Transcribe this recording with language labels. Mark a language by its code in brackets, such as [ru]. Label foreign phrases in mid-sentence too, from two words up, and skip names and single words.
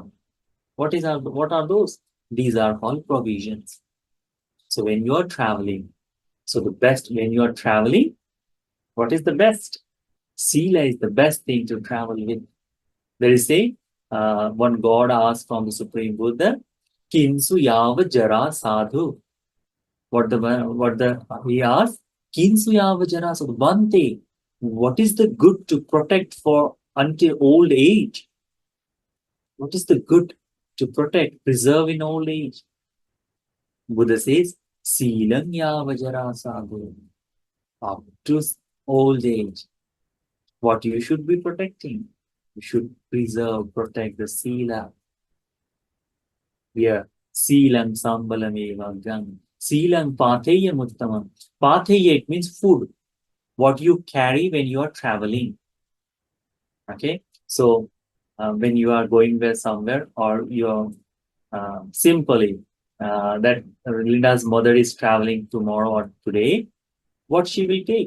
[en] What are those? These are all provisions. So when you are traveling, so the best when you are traveling, what is the best? Sila is the best thing to travel with. There is one God asked from the Supreme Buddha, [pi] Kinsu yava jara sadhu. [en] He asked, [pi] Kinsu yava jara sadhu. [en] Bhante, what is the good to protect for until old age? What is the good to protect, preserve in old age? Buddha says, [pi] Silam yavajara sadhu. [en] Up to old age, what you should be protecting? You should preserve, protect the sila. [pi] Here, Silam sambalameva gang. Silam patheya muttamam. Patheya, [en] it means food. What you carry when you are traveling. Okay? So, when you are going there somewhere or you're simply that Linda's mother is traveling tomorrow or today, what she will take?